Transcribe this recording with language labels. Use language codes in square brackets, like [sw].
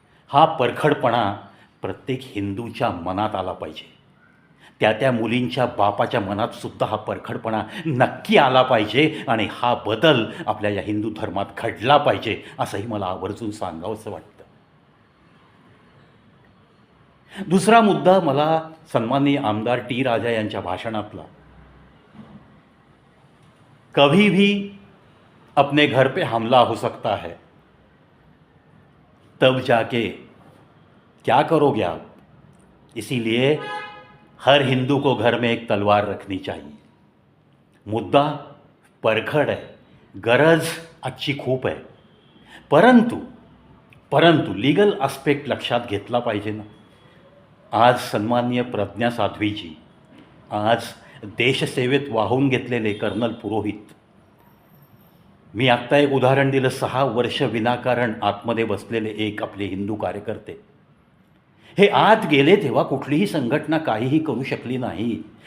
[mr] हा परखडपणा प्रत्येक हिंदूच्या मनात आला पाहिजे. त्या मुलींच्या बापाच्या मनातसुद्धा हा परखडपणा नक्की आला पाहिजे आणि हा बदल आपल्या या हिंदू धर्मात घडला पाहिजे, असंही मला आवर्जून सांगावंसं वाटतं. दुसरा मुद्दा मला सन्माननीय आमदार टी राजा यांच्या भाषणातला, [hi] कभी भी अपने घर पे हमला हो सकता है, तब जाके क्या करोगे आप, इसीलिए हर हिंदू को घर में एक तलवार रखनी चाहिए. [mr] मुद्दा परखड आहे, गरज आजची खूप आहे, परंतु लीगल आस्पेक्ट लक्षात घेतला पाहिजे ना. आज सन्माननीय प्रज्ञा साध्वीजी, आज देशसेवेत वाहून घेतलेले कर्नल पुरोहित, मी आत्ता एक उदाहरण दिलं, 6 वर्ष विनाकारण आतमध्ये बसलेले एक आपले हिंदू कार्यकर्ते, हे आत गेले तेव्हा कुठलीही संघटना काहीही करू शकली नाही.